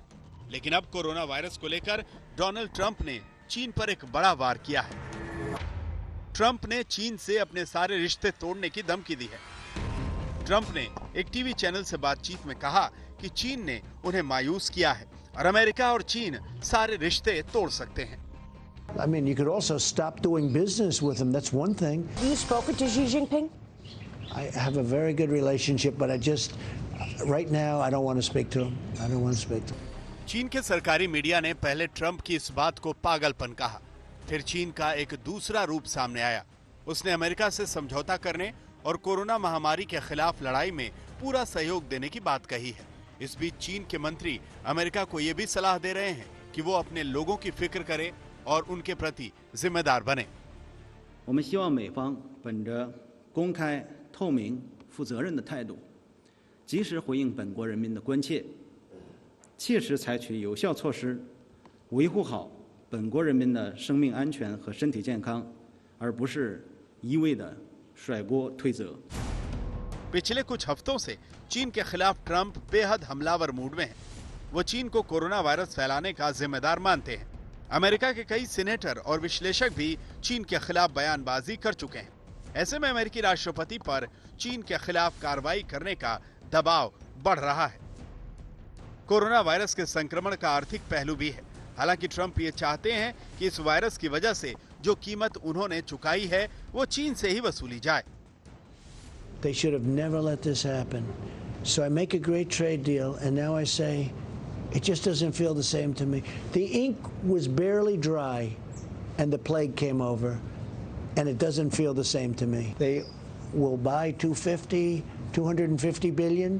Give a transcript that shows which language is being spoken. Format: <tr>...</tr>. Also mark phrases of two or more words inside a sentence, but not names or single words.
<hi>लेकिन अब कोरोना वायरस को लेकर डोनाल्ड ट्रंप ने चीन पर एक बड़ा वार किया है। ट्रंप ने चीन से अपने सारे रिश्ते तोड़ने की धमकी दी है। ट्रंप ने एक टीवी चैनल से बातचीत में कहा कि चीन ने उन्हें मायूस किया है और अमेरिका और चीन सारे रिश्ते तोड़ सकते हैं।</hi> <en>I mean, you could also stop doing business with them. That's one thing. You spoke to Xi Jinping? I have a very good relationship, but right now, I don't want to speak to him. I don't want to speak to him.</en> <hi>चीन के सरकारी मीडिया ने पहले ट्रंप की इस बात को पागलपन कहा। फिर चीन का एक दूसरा रूप सामने आया। उसने अमेरिका से समझौता करने और कोरोना महामारी के खिलाफ लड़ाई में पूरा सहयोग देने की बात कही है। इस बीच चीन के मंत्री अमेरिका को ये भी सलाह दे रहे हैं कि वो अपने लोगों की फिक्र करे और उनके प्रति जिम्मेदार बने।</hi> <zh>我们希望美方本着公开、透明、负责任的态度，及时回应本国人民的关切，切实采取有效措施，维护好本国人民的生命安全和身体健康，而不是一味的甩锅推责。</zh> <hi>पिछले कुछ हफ्तों से चीन के खिलाफ ट्रंप बेहद हमलावर मूड में है। वो चीन को कोरोना वायरस फैलाने का जिम्मेदार मानते हैं। अमेरिका के कई सीनेटर और विश्लेषक भी चीन के खिलाफ बयानबाजी कर चुके हैं। ऐसे में अमेरिकी राष्ट्रपति पर चीन के खिलाफ कार्रवाई करने का दबाव बढ़ रहा है। कोरोना वायरस के संक्रमण का आर्थिक पहलू भी है। हालांकि ट्रंप ये चाहते हैं कि इस वायरस की वजह से जो कीमत उन्होंने चुकाई है वो चीन से ही वसूली जाए।</hi> <en>They should have never let this happen. So I make a great trade deal, and now I say, It just doesn't feel the same to me. The ink was barely dry and the plague came over, and it doesn't feel the same to me. They will buy 250 billion.</en>